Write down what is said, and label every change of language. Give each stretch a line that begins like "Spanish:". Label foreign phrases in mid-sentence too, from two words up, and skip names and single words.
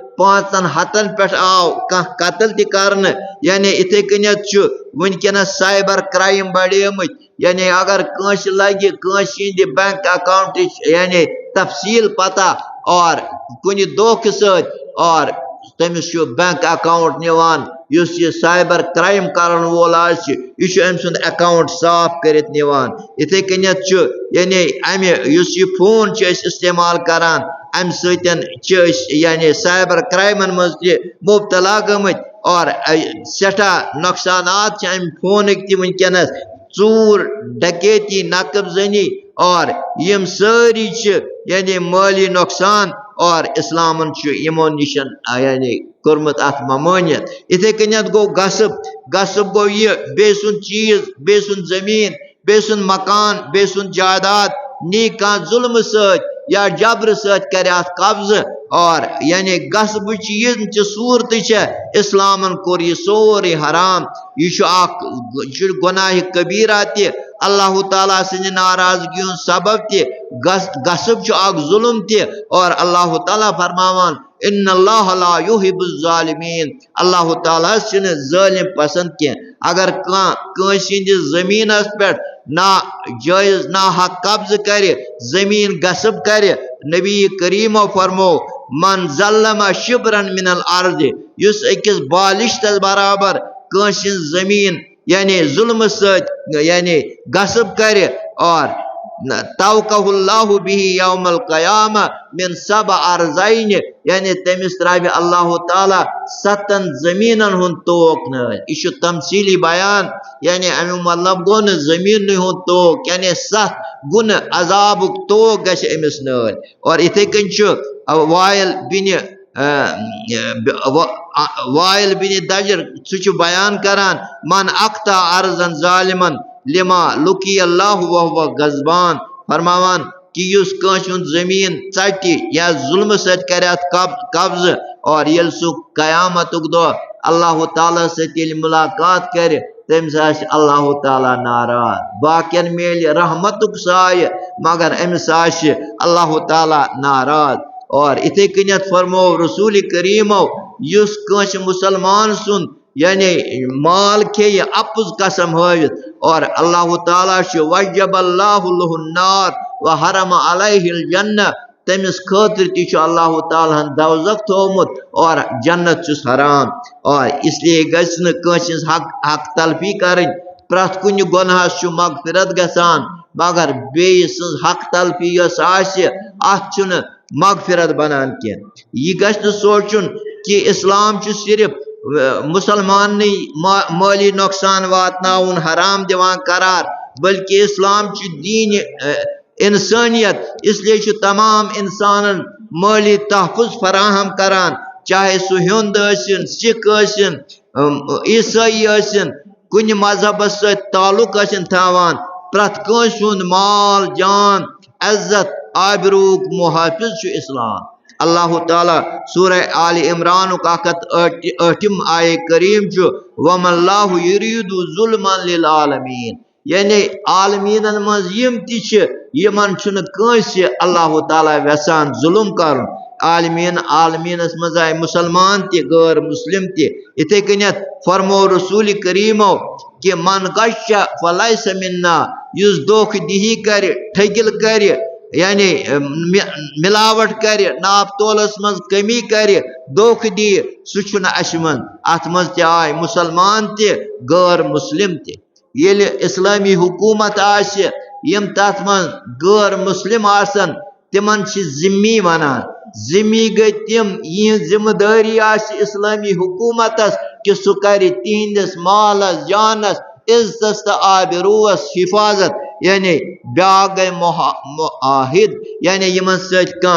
Kashmiri: 500 پٮ۪ٹھ آو کانٛہہ قتل تہِ کرنہٕ یعنی یِتھے کٔنٮ۪تھ چھُ وٕنکٮ۪نس
English: cyber crime
Kashmiri: بڑیمٕتۍ یعنی اگر کٲنٛسہِ لگہِ کٲنٛسہِ ہِنٛدِ بینک اکاونٹٕچ یعنی تفصیل پتہ اور کُنہِ دھوکہٕ سۭتۍ اور تٔمِس چھُ بینک اکاؤنٹ نِوان یُس یہِ سایبر کرایِم کرن وول آسہِ یہِ چھُ أمۍ سُنٛد اکاؤنٹ صاف کٔرِتھ نِوان یِتھے کٔنٮ۪تھ چھُ یعنی امہِ یُس یہِ فون چھِ أسۍ استعمال کران ام سۭتۍ چھِ أسۍ یعنی
English: cyber crimes
Kashmiri: منٛز تہِ مبتلا گٔمٕتۍ اور سٮ۪ٹھاہ نۄقصانات چھِ امہِ فونٕکۍ تہِ وٕنکٮ۪نس ژوٗر ڈکیتی نقب زنی اور یم سٲری چھِ یعنی مٲلی نۄقصان اور اسلامن چھُ یِمو نِشن یعنی کوٚرمُت اتھ ممٲنیت یِتھے کٔنٮ۪تھ گوٚو غصب گوٚو یہِ بیٚیہِ سُنٛد چیٖز بیٚیہِ سُنٛد زٔمیٖن بیٚیہِ سُنٛد مکان بیٚیہِ سُنٛد جائیداد نی کانٛہہ ظُلمہٕ سۭتۍ یا جبرٕ سۭتۍ کرِ اتھ قبضہٕ اور یعنی غصبٕچ یِم تہِ صوٗرتہٕ چھےٚ اسلامن کوٚر یہِ سورُے حرام یہِ چھُ اکھ یہِ چھُ گۄناہِ کبیٖرہ تہِ اللہ تعالیٰ سٕنٛدِ ناراضگی ہُنٛد سبب تہِ غصب چھُ اکھ ظُلم تہِ اور اللہ تعالیٰ فرماوان
Arabic: ان اللہ لا یحب الظالمین
Kashmiri: اللہ تعالیٰ چھُنہٕ ظٲلم پسند کینٛہہ اگر کانٛہہ کٲنٛسہِ ہٕنٛدِس زٔمیٖنس پٮ۪ٹھ ناجٲیز ناحق قبضہٕ کرِ زٔمیٖن غصب کرِ نبی کریٖمو فرمو
Arabic: من ظلم شبرن من الارض
Kashmiri: یُس أکِس بالِشتس برابر کٲنٛسہِ ہٕنٛز زٔمیٖن یعنی ظُلمہٕ سۭتۍ یعنی غصب کرِ اور
Arabic: توقہ اللہ بِہِ یوم القیامہ من 7 ارضین
Kashmiri: یعنی تٔمِس ترٛاوِ اللہ تعالیٰ 7 زٔمیٖنن ہُنٛد توق نٲلۍ یہِ چھُ تمثیٖلی بیان یعنی امیُک مطلب گوٚو نہٕ زٔمیٖنٕے ہُنٛد توق یعنی 7 گُنہٕ عذابُک توق گژھِ أمِس نٲلۍ اور یِتھے کٔنۍ چھُ وائل بن دجر سُہ چھُ بیان کران
Arabic: من اقطع ارضن ظالمن لما لقی اللہ وهو غضبان
Kashmiri: فرماوان کہ یُس کٲنٛسہِ ہُنٛد زٔمیٖن ژٹہِ یا ظُلمہٕ سۭتۍ کرِ اتھ قبضہٕ اور ییٚلہِ سُہ قیامتُک دۄہ اللہ تعالیٰ سۭتۍ ییٚلہِ مُلاقات کرِ تٔمِس آسہِ اللہ تعالیٰ ناراض باقین میلہِ رحمتُک سایہِ مگر أمِس آسہِ اللہ تعالیٰ ناراض اور یِتھے کٔنٮ۪تھ فرمو رسول کریٖمو یُس کٲنٛسہِ مُسلمان سُنٛد یعنی مال کھیٚیہِ اپُز قسم ہٲوِتھ اور اللہ تعالیٰ چھُ
Arabic: وجب اللہ لہ النار وحرم علیہ
Kashmiri: الجنہ تٔمِس خٲطرٕ تہِ چھُ اللہ تعالیٰ ہن دوزخ تھوٚومُت اور جنت چھُس حرام اور
Urdu: اس لیے
Kashmiri: گژھِ نہٕ کٲنٛسہِ ہٕنٛز حق تلفی کرٕنۍ پرٛٮ۪تھ کُنہِ گۄنہس چھُ مغفرت گژھان مگر بیٚیہِ سٕنٛز حق تلفی یۄس آسہِ اتھ چھُنہٕ مغفرت بنان کینٛہہ یہِ گژھِ نہٕ سونٛچُن کہ اسلام چھُ صرف مسلمانٕے مٲلی نۄقصان واتناوُن حرام دِوان قرار بلکہ اسلام چھُ دیٖنہِ انسٲنیت
Urdu: اس لیے
Kashmiri: چھُ تمام انسانن مٲلی تحفظ فراہم کران چاہے سُہ ہیوٚنٛد ٲسِن سِکھ ٲسِن عیٖسٲیی ٲسِن کُنہِ مذہبس سۭتۍ تعلق ٲسِن تھاوان پرٛٮ۪تھ کٲنٛسہِ ہُنٛد مال جان عزت آبروٗک محافظ چھُ اسلام اللہ تعالیٰ سورہ آل عمرانُک 108 آیے کریم چھُ
Arabic: وَمَا اللّٰهُ يُرِيدُ ظُلْمًا لِلْعَالَمِينَ
Kashmiri: یعنی عالمیٖنن منٛز یِم تہِ چھِ یِمن چھُنہٕ کٲنٛسہِ اللہ تعالیٰ یژھان ظُلم کرُن عالمیٖنس منٛز آیہِ مُسلمان تہِ غٲر مسلم تہِ یِتھے کٔنٮ۪تھ فرمو رسول کریٖمو کہ
Arabic: من غش فلیس منا
Kashmiri: یُس دھوکہٕ دہی کرِ ٹھٔگِل کرِ یعنی ملاوٹ کرِ ناپ تولس منٛز کمی کرِ دھوکہٕ دِیہِ سُہ چھُنہٕ اَسہِ منٛز اتھ منٛز تہِ آے مُسلمان تہِ غٲر مسلم تہِ ییٚلہِ اسلٲمی حکوٗمت آسہِ یِم تتھ منٛز غٲر مسلم آسن تِمن چھِ ذِمی ونان ذِمی گٔے تِم یِہنٛز ذمہٕ دٲری آسہِ اسلٲمی حکوٗمتس کہ سُہ کرِ تِہنٛدِس مالس جانس عزتس تہٕ آبروٗوس حفاظت یعنی بیٛاکھ گٔے معاہد یعنی یِمن سۭتۍ